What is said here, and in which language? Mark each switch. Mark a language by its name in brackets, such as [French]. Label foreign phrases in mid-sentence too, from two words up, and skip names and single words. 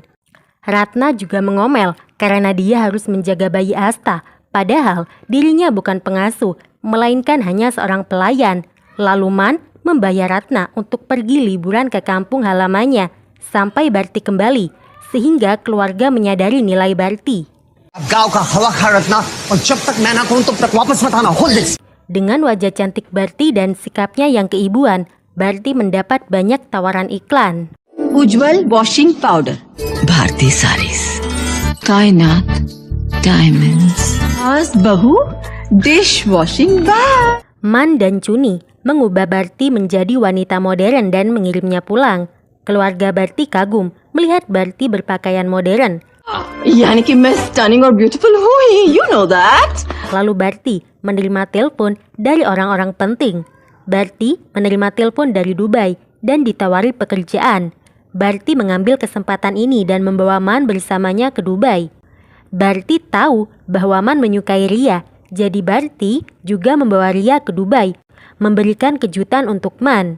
[Indonesian] Ratna juga mengomel karena dia harus menjaga bayi Asta, padahal dirinya bukan pengasuh, melainkan hanya seorang pelayan. Lalu Man membayar Ratna untuk pergi liburan ke kampung halamannya sampai Bharti kembali, sehingga keluarga menyadari nilai Bharti. [Hindi] अब गांव का हवा खा रखना और जब तक मैं ना कहूं तब तक वापस मत आना। [English] hold this. [Indonesian] Dengan wajah cantik Barty dan sikapnya yang keibuan, Barty mendapat banyak tawaran iklan. [Hindi] उज्जवल [English] washing powder, [Hindi] भारती सारीज, कायनात, डायमंड्स। आज बहू [English] dish washing bar. [Indonesian] Man dan Chuni mengubah Barty menjadi wanita modern dan mengirimnya pulang. Keluarga Barty kagum melihat Barty berpakaian modern. [Hindi] यानी कि मैं स्टनिंग और ब्यूटीफुल हूँ ही, [English] you know that. [Indonesian] Lalu Barty menerima telepon dari orang-orang penting. Barty menerima telepon dari Dubai dan ditawari pekerjaan. Barty mengambil kesempatan ini dan membawa Man bersamanya ke Dubai. Barty tahu bahwa Man menyukai Ria, jadi Barty juga membawa Ria ke Dubai, memberikan kejutan untuk Man.